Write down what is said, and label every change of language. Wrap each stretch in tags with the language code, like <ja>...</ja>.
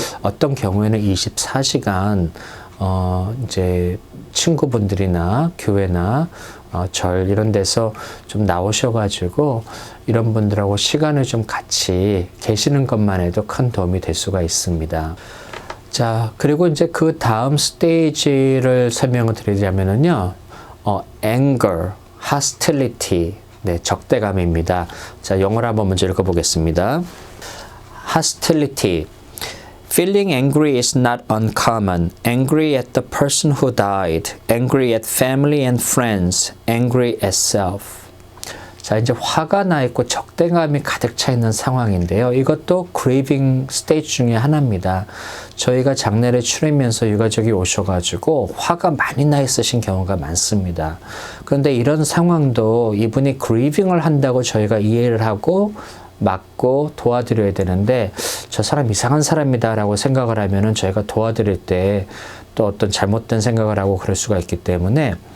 <ko>어떤 경우에는 24시간 이제 친구분들이나 교회나 절 이런 데서 좀 나오셔가지고 이런 분들하고 시간을 좀 같이 계시는 것만 해도 큰 도움이 될 수가 있습니다. 자, 그리고 이제 그 다음 스테이지를 설명을 드리자면은요,</ko> <en>anger, hostility,</en> <ko>네, 적대감입니다. 자, 영어로 한번 먼저 읽어보겠습니다.</ko> <en>hostility. Feeling angry is not uncommon. Angry at the person who died. Angry at family and friends. Angry at self.</en> <ko>자, 이제 화가 나 있고 적대감이 가득 차 있는 상황인데요. 이것도</ko> <en>grieving stage</en> <ko>중에 하나입니다. 저희가 장례를 치르면서 유가족이 오셔가지고 화가 많이 나 있으신 경우가 많습니다. 그런데 이런 상황도 이분이 grieving을 한다고 저희가 이해를 하고 막고 도와드려야 되는데 저 사람 이상한 사람이다 라고 생각을 하면은 저희가 도와드릴 때 또 어떤 잘못된 생각을 하고 그럴 수가 있기 때문에</ko>